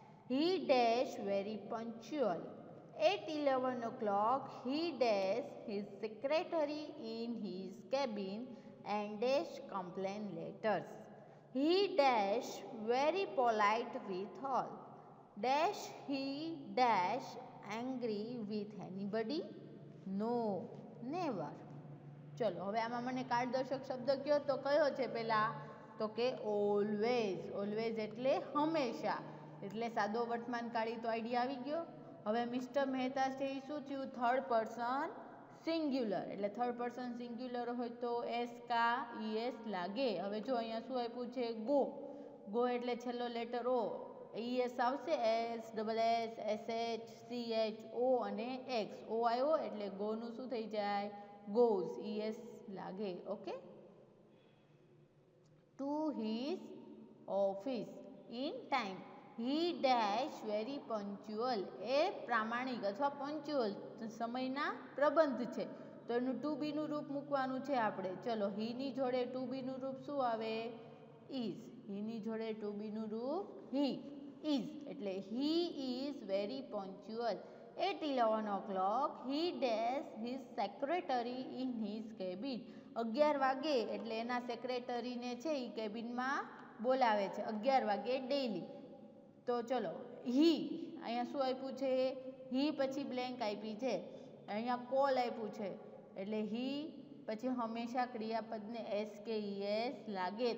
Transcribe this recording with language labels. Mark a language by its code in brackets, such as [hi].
[en] He dash very punctual. At 11 o'clock, he dash his secretary in his cabin and dash complain letters. He dash very polite with all. Dash he dash angry with anybody? No, never. [gu] ચલો હવે આમાં મને કાળદર્શક શબ્દ કયો તો કયો છે પહેલા? તો કે ઓલવેઝ. ઓલવેઝ એટલે હંમેશા, એટલે સાદો વર્તમાન કાળી તો આઈડિયા આવી ગયો. હવે મિસ્ટર મહેતા છે એ શું થયું? થર્ડ પર્સન સિંગ્યુલર, એટલે થર્ડ પર્સન સિંગ્યુલર હોય તો એસ કા ઈએસ લાગે. હવે જો અહીંયા શું આપ્યું છે? ગો. ગો એટલે છેલ્લો લેટર ઓ, ઈએસ આવશે. S double S, S H, C H, ઓ અને એક્સ. ઓ આવ્યો એટલે ગોનું શું થઈ જાય? goes, es લાગે. Okay. [en] to his office in time. he dash very punctual. [gu] એ પ્રામાણિક અથવા પંચ્યુઅલ સમયના પ્રબંધ છે, તો એનું ટુ બી નું રૂપ મૂકવાનું છે આપણે. ચલો, હી ની જોડે ટુ બી નું રૂપ શું આવે? ઇઝ. હી ની જોડે ટુ બી નું રૂપ હી ઇઝ, એટલે [en] He is very punctual. At 11 o'clock, he dash his secretary in his cabin. [gu] 11 વાગે એટલે એના સેક્રેટરીને છે એ કેબિનમાં બોલાવે છે 11 વાગે ડેઈલી. તો ચલો, હી અહીંયા શું આપ્યું છે? હી પછી બ્લેન્ક આપી છે, અહીંયા કોલ આપ્યું છે, એટલે હી પછી હંમેશા ક્રિયાપદને એસ કે ઈએસ લાગે.